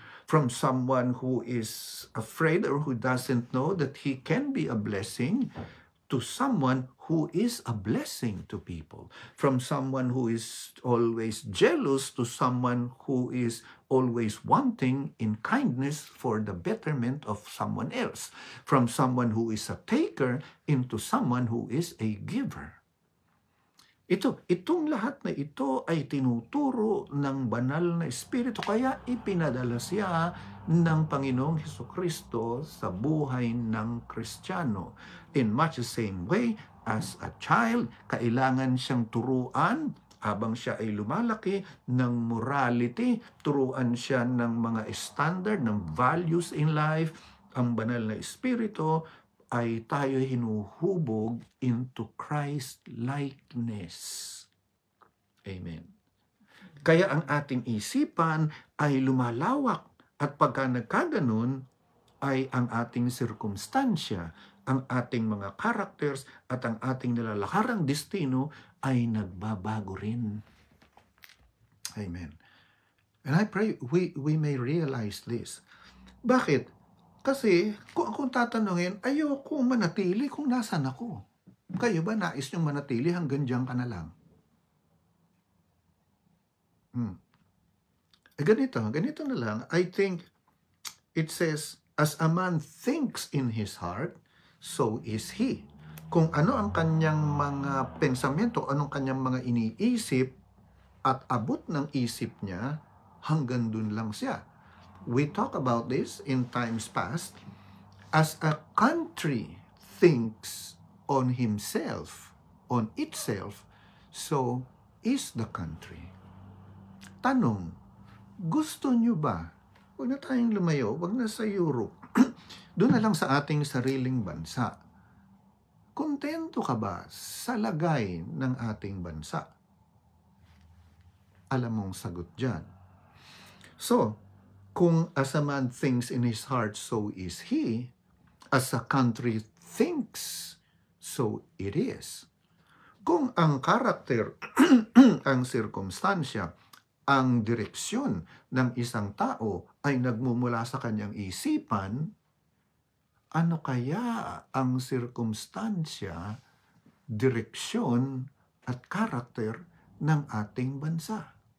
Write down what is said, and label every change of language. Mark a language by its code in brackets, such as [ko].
[en] From someone who is afraid or who doesn't know that he can be a blessing to someone who is a blessing to people. From someone who is always jealous to someone who is always wanting in kindness for the betterment of someone else. From someone who is a taker into someone who is a giver. [tl] Itong lahat na ito ay tinuturo ng banal na Espiritu, kaya ipinadala siya ng Panginoong Hesukristo sa buhay ng Kristiyano. [en] In much the same way, as a child, [tl] kailangan siyang turuan habang siya ay lumalaki ng morality, turuan siya ng mga standard, ng [en] values in life. [tl] Ang banal na Espiritu ay tayo hinuhubog [en] into Christ-likeness. [tl] Amen. Kaya ang ating isipan ay lumalawak at pagka nagkaganon ay ang ating sirkumstansya, ang ating mga characters at ang ating nilalakarang destino ay nagbabago rin. [en] Amen. And I pray we may realize this. [tl] Bakit? Kasi kung tatanungin, ayoko manatili kung nasan ako. Kayo ba nais niyong manatili hanggang diyan ka na lang? Ganito na lang. [en] I think it says, as a man thinks in his heart, so is he. [tl] Kung ano ang kanyang mga pensamento, anong kanyang mga iniisip, at abot ng isip niya, hanggang dun lang siya. [en] We talk about this in times past. As a country thinks on himself, on itself, so is the country. [tl] Tanong, gusto nyo ba? Huwag na tayong lumayo, huwag na sa Europe. Doon na lang sa ating sariling bansa. Kontento ka ba sa lagay ng ating bansa? Alam mong sagot dyan. [en] So, kung as a man thinks in his heart, so is he. As a country thinks, so it is. [tl] Kung ang karakter, ang sirkumstansya, ang direksyon ng isang tao ay nagmumula sa kanyang isipan, ano kaya ang sirkumstansya, direksyon, at karakter ng ating bansa?